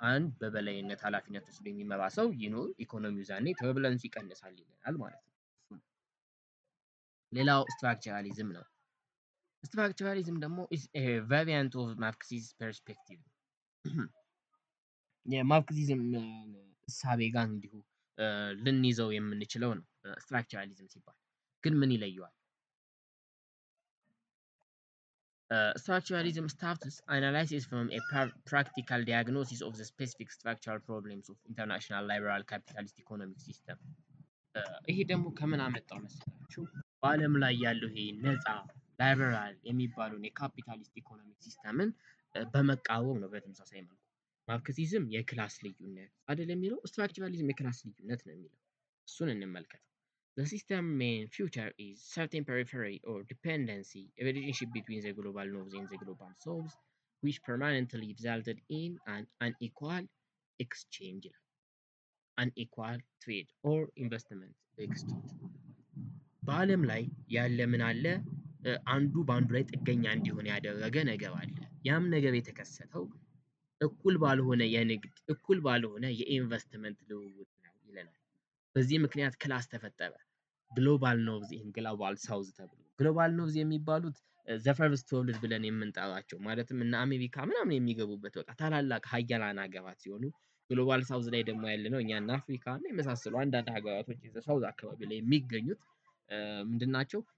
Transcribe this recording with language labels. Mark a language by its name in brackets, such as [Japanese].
[Amharic] አንድ በበላይነት ኃላፊነት ወስዶ የሚመራ ሰው ይኖር፣ ኢኮኖሚው ዛኔ ተርቡለንስ ይቀንሳል ይለናል ማለት ነው። ሌላው ስትራክቸራሊዝም ነው። ስትራክቸራሊዝም ደግሞ [English] is a variant of Marxist perspective [Amharic] የማርክሲዝም እሳቤ ጋር እንዲሁ ልንይዘው የምንችለው ነው። ስትራክቸራሊዝም ሲባል ግን ምን ይለየዋል? [English] Structuralism starts analysis from a practical diagnosis of the specific structural problems of international liberal capitalist economic system [Amharic] ይሄ ደግሞ ከምን አመጣው መሰላችሁ? በዓለም ላይ ያለው ይሄ ነፃ ላይበራል የሚባለውን የካፒታሊስት ኢኮኖሚክ ሲስተምን በመቃወም ነው። በተመሳሳይ መልኩ ማርክሲዝም የክላስ ልዩነት አይደለም የሚለው፣ ስትራክቸራሊዝም የክላስ ልዩነት ነው የሚለው። እሱን እንመልከተው። [English] The system main feature is certain periphery or dependency, a relationship between the global north and the global south, which permanently resulted in an unequal exchange, unequal trade or investment exchange. [Amharic] በዓለም ላይ ያለ ምን አለ? አንዱ በአንዱ ላይ ጥገኛ እንዲሆን ያደረገ ነገር አለ። ያም ነገር የተከሰተው እኩል ባልሆነ የንግድ እኩል ባልሆነ የኢንቨስትመንት ልውውጥ ነው ይለናል። በዚህ ምክንያት ክላስ ተፈጠረ። ግሎባል ኖርዝ ይሄን ግሎባል ሳውዝ ተብሎ ግሎባል ኖርዝ የሚባሉት ዘፈርስት ወርልድ ብለን የምንጠራቸው ማለትም እነ አሜሪካ ምናምን የሚገቡበት በቃ ታላላቅ ሀያላን ሀገራት ሲሆኑ ግሎባል ሳውዝ ላይ ደግሞ ያለነው እኛና አፍሪካ እና የመሳሰሉ አንዳንድ ሀገራቶች ሳውዝ አካባቢ ላይ የሚገኙት ምንድናቸው?